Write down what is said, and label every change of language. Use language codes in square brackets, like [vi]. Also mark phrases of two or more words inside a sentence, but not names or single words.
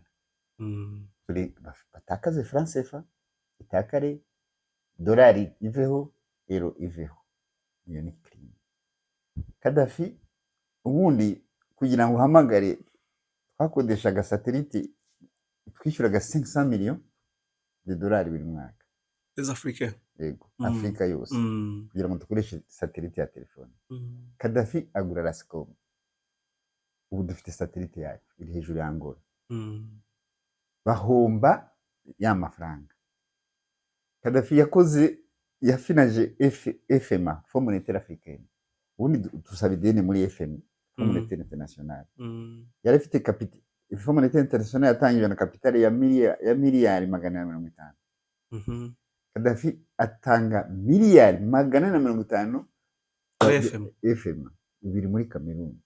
[rw] Batakaze franc CFA itakare, dolari iveho, euro iveho. Iyo ni crime. Gaddafi ubundi kugira ngo uhamagare twakodeshaga satellite twishyuraga 500 [fr] millions de dollars [rw] buri mwaka. Afrika. Yego, Afrika yose. Kugira ngo dukoreshe satellite ya telefone. Gaddafi agura Rascom. Ubu dufite satellite yacu iri hejuru ya Angola. Bahomba ya mafaranga. Gaddafi yafinaje FMA, Fonds monétaire africain. Ubundi dusaba ideni muri FMI, Fonds monétaire international. Yari afite Fonds monétaire international yatangije na kapitali ya miliyari 450. Gaddafi atanga miliyari 450 FMA ibiri muri Cameroon.